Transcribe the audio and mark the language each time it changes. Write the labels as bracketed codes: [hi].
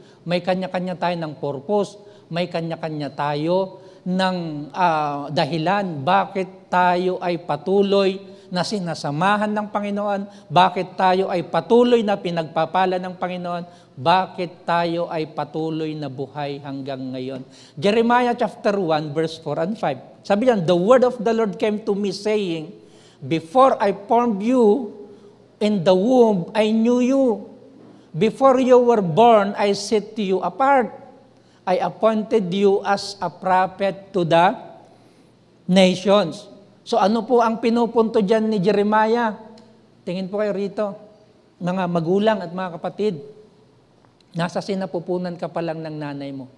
[tl] May kanya-kanya tayo ng purpose. May kanya-kanya tayo ng dahilan. Bakit tayo ay patuloy na sinasamahan ng Panginoon? Bakit tayo ay patuloy na pinagpapala ng Panginoon? Bakit tayo ay patuloy na buhay hanggang ngayon? [en] Jeremiah chapter 1, verse 4 and 5. [tl] Sabi niyan, [en] the word of the Lord came to me saying, before I formed you in the womb, I knew you. Before you were born, I set you apart. I appointed you as a prophet to the nations. [tl] So ano po ang pinupunto dyan ni Jeremiah? Tingin po kayo rito, mga magulang at mga kapatid. Nasa sinapupunan ka pa lang ng nanay mo.